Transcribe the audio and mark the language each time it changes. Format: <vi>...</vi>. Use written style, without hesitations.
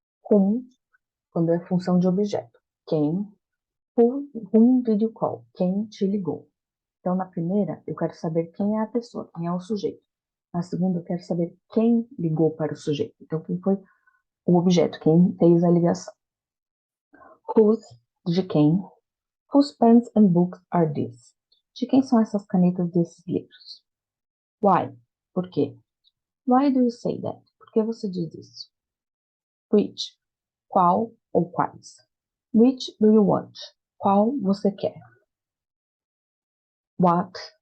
<pt>Whom, quando é função de objeto. Quem?</pt> <en>Whom did you call?</en> <pt>Quem te ligou? Então, na primeira, eu quero saber quem é a pessoa, quem é o sujeito. Na segunda, eu quero saber quem ligou para o sujeito. Então, quem foi o objeto, quem fez a ligação. Whose, de quem.</pt> <en>Whose pens and books are these?</en> <pt>De quem são essas canetas desses livros? Why? Por quê?</pt> <en>Why do you say that?</en> <pt>Por que você diz isso? Which? Qual ou quais?</pt> <en>Which do you want?</en> <pt>Qual você quer? What?</pt>